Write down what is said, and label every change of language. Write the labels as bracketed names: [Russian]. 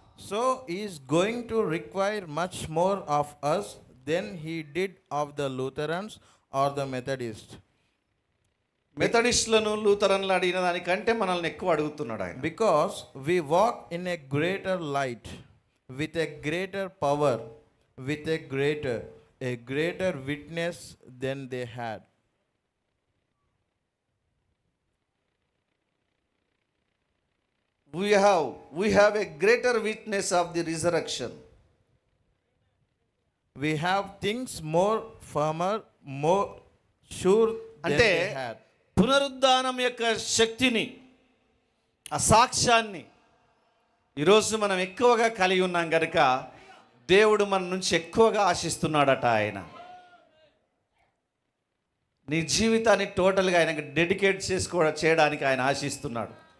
[English] So he is going to require much more of us than he did of the Lutherans or the Methodists. [Telugu] మెథడిస్టులను లూథరన్లు అడిగిన దానికంటే మనల్ని ఎక్కువ అడుగుతున్నాడు ఆయన. [English] Because we walk in a greater light, with a greater power, with a greater witness than they had. We have a greater witness of the resurrection. We have things more firmer, more sure than [Telugu] అంటే [English] they had. [Telugu] పునరుద్ధానం యొక్క శక్తిని, ఆ సాక్ష్యాన్ని ఈరోజు మనం ఎక్కువగా కలిగి ఉన్నాం కనుక దేవుడు మన నుంచి ఎక్కువగా ఆశిస్తున్నాడట ఆయన. నీ జీవితాన్ని టోటల్గా ఆయనకు డెడికేట్ చేయడానికి ఆయన ఆశిస్తున్నాడు.